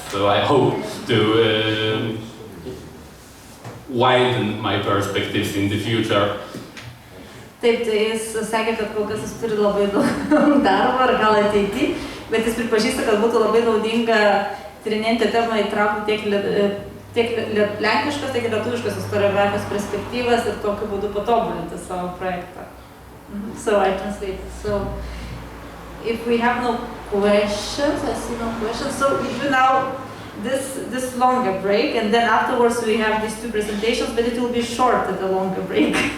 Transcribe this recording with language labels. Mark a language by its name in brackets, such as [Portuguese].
[English] So I hope to widen my perspectives in the future. [Lithuanian] Taip, tai jis sakė, kad kol kas jis turi labai daug darbo, ar gal ateity, bet jis pripažįsta, kad būtų labai naudinga tyrinėjantį temą įtraukti tiek lenkiškas, tiek lietuviškas istoriografijos perspektyvas ir tokiu būdu patobulinti savo projektą. [English] So I translate. So if we have no questions, I see no questions. So we do now this longer break, and then afterwards we have these two presentations, but it will be short at the longer break.